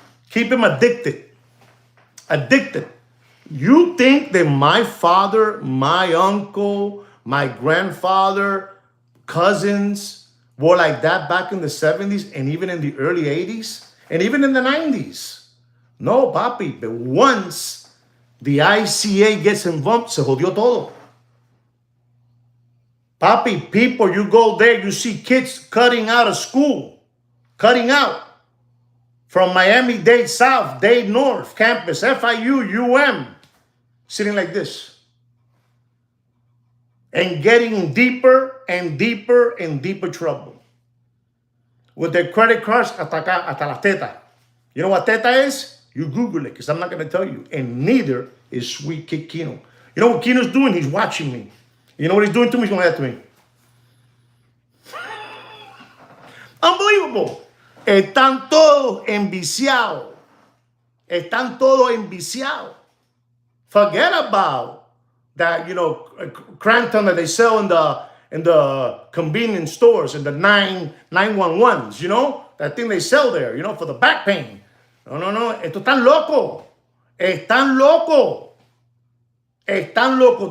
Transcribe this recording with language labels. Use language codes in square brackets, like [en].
[en] Keep them addicted. Addicted. You think that my father, my uncle, my grandfather, cousins were like that back in the 70s and even in the early 80s and even in the 90s? No, papi. But once the ICA gets involved, [es] se jodió todo. [en] Papi, people, you go there, you see kids cutting out of school. Cutting out. From Miami-Dade South, Dade North, campus, FIU, sitting like this. And getting in deeper and deeper and deeper trouble. With their credit cards [es] hasta las tetas. [en] You know what teta is? You Google it, because I'm not going to tell you. And neither is Sweet Kid Kino. You know what Kino's doing? He's watching me. You know what he's doing to me? He's going to that to me. Unbelievable. [es] Están todos enviciados. Están todos enviciados. [en] Forget about that, Crampton that they sell in the convenience stores, in the 911s, that thing they sell there, for the back pain. [es] No. Estos están locos. Están locos. Están locos.